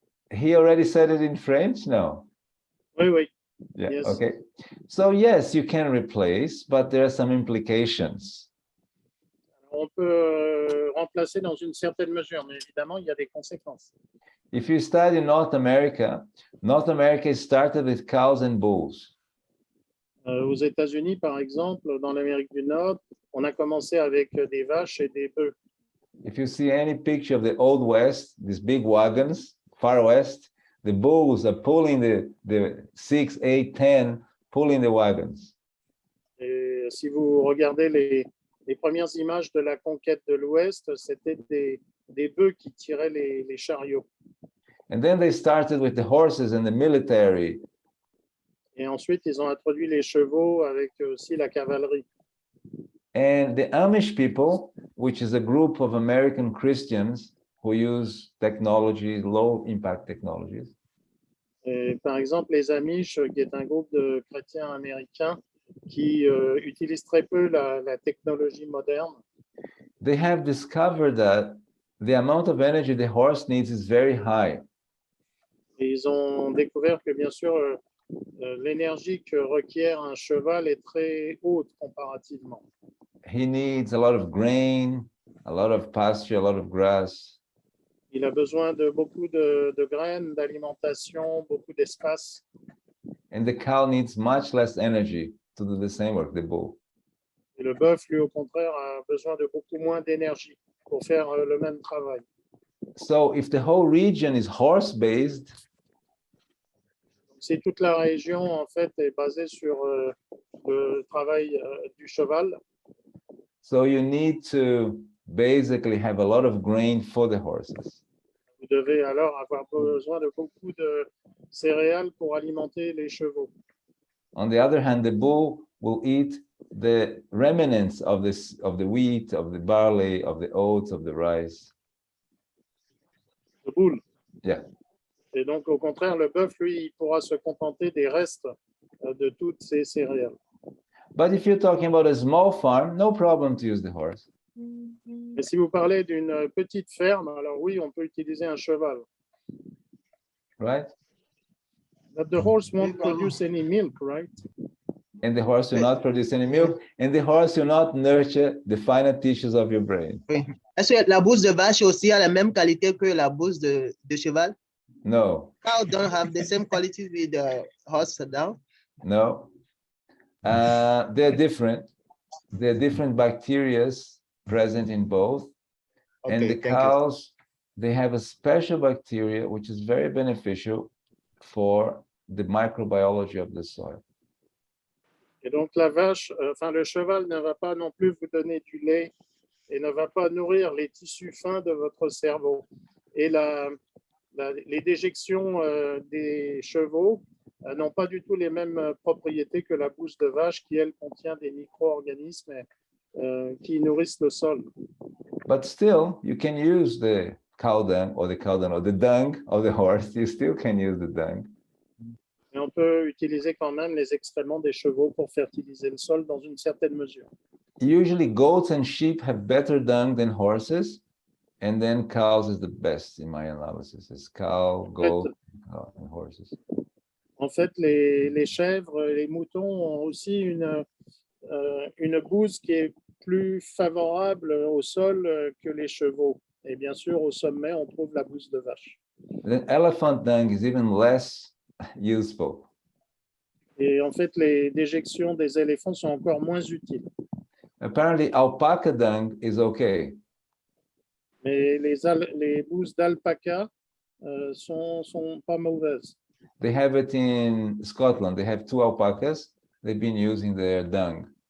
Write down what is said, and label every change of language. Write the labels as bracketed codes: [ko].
[en] He already said it in French, no? [fr] Oui, oui. [en] Yeah, Yes. okay. So yes, you can replace, but there are some implications. [fr] On peut remplacer dans une certaine mesure, mais évidemment, il y a des conséquences. [en] If you study North America started with cows and bulls. [fr] Aux États-Unis, par exemple, dans l'Amérique du Nord, on a commencé avec des vaches et des bœufs. [en] If you see any picture of the Old West, these big wagons, far west, the bulls are pulling the 6, 8, 10, pulling the wagons. [fr] Et si vous regardez les premières images de la conquête de l'Ouest, c'était des bœufs qui tiraient les chariots. [en] And then they started with the horses and the military. [fr] Et ensuite, ils ont introduit les chevaux avec aussi la cavalerie. [en] And the Amish people, which is a group of American Christians who use technology, low impact technologies. [fr] Et par exemple, les Amish, qui est un groupe de chrétiens américains qui utilisent très peu la technologie moderne. [en] They have discovered that the amount of energy the horse needs is very high. [fr] Et ils ont découvert que, bien sûr, l'énergie que requiert un cheval est très haute comparativement. [en] He needs a lot of grain, a lot of pasture, a lot of grass. [fr] Il a besoin de beaucoup de graines, d'alimentation, beaucoup d'espace. [en] And the cow needs much less energy to do the same work, the bull. [fr] Et le bœuf, lui, au contraire, a besoin de beaucoup moins d'énergie pour faire le même travail. [en] So if the whole region is horse-based, [fr] si toute la région en fait est basée sur le travail du cheval, [en] so you need to basically have a lot of grain for the horses. [fr] vous devez alors avoir besoin de beaucoup de céréales pour alimenter les chevaux. [en] On the other hand, the bull will eat the remnants of the wheat, of the barley, of the oats, of the rice. [fr] Le boule. [en] Yeah. [fr] Et donc, au contraire, le bœuf, lui, il pourra se contenter des restes de toutes ces céréales. [en] But if you're talking about a small farm, no problem to use the horse. [fr] Mais si vous parlez d'une petite ferme, alors oui, on peut utiliser un cheval. [en] Right? But the horse won't produce any milk, right? And the horse will not produce any milk, and the horse will not nurture the finer tissues of your brain. [fr] Oui. Est-ce que la bouse de vache aussi a la même qualité que la bouse de cheval? [en] No, Cow don't have the same quality with the horse now. no. They're different. There are different bacteria present in both. And Okay, the thank you. cows, they have a special bacteria which is very beneficial for the microbiology of the soil. [fr] Et donc, la vache, enfin, le cheval ne va pas non plus vous donner du lait et ne va pas nourrir les tissus fins de votre cerveau. Et les déjections des chevaux n'ont pas du tout les mêmes propriétés que la bouse de vache qui, elle, contient des micro-organismes qui nourrissent le sol. [en] But still, you can use the cow dung or the dung of the horse. You still can use the dung. [fr] Et on peut utiliser quand même les excréments des chevaux pour fertiliser le sol dans une certaine mesure. [en] Usually, goats and sheep have better dung than horses, and then cows is the best in my analysis. It's cow, goat, and horses. [fr] En fait, les chèvres, les moutons ont aussi une bouse qui est plus favorable au sol que les chevaux. Et bien sûr, au sommet, on trouve la bouse de vache. [en] The elephant dung is even less useful. [fr] Et en fait, les déjections des éléphants sont encore moins utiles. [en] Apparently, alpaca dung is okay. [fr] Mais les bouses d'alpaca sont pas mauvaises. [en] They have it in Scotland. They have 2 alpacas. They've been using their dung.